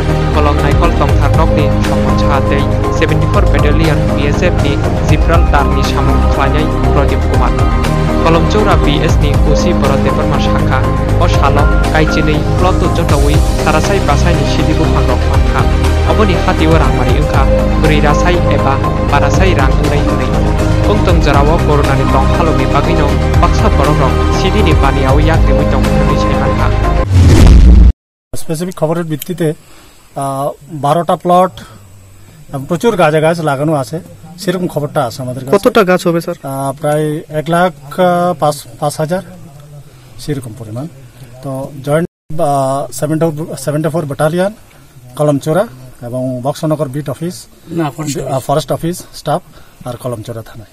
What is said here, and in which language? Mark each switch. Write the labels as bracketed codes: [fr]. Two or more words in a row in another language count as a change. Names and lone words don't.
[trp] कलम नायकल तंथार रगनि समछा तै 74 बाटालियन BSF नि जिब्राल तारनि सामु ख्लायनाय प्रदीप कुमार कलमचौरा PS नि खुसि भरत देबरमा शाखा और सालो काइचिनै प्लट जटावै सारासाय बासायनि सिदिबो फांरक फांखा अबनि हातिव रांमारि ओंखा ब्रैरासाय एबा बारासाय रां ओंनाय होनै पंतंग जराव कोरोनानि दं हालौनि बागैनो बाक्सा बरफ सिदिनि पानियाव याग्रिमै दं होनै सायमानखा [bn] स्पेसिफिक खबरेर ভিত্তিতে 12টা প্লট প্রচুর গাছ লাগানো আছে সেরকম খবরটা আছে আমাদের কাছে। কতটা গাছ হবে স্যার? প্রায় 1,05,000 সেরকম পরিমাণ। তো জয়েন্ট 74 ব্যাটালিয়ন কলমচৌরা এবং বক্সনগর বিট অফিস ফরেস্ট অফিস স্টাফ আর কলমচৌরা থানায়।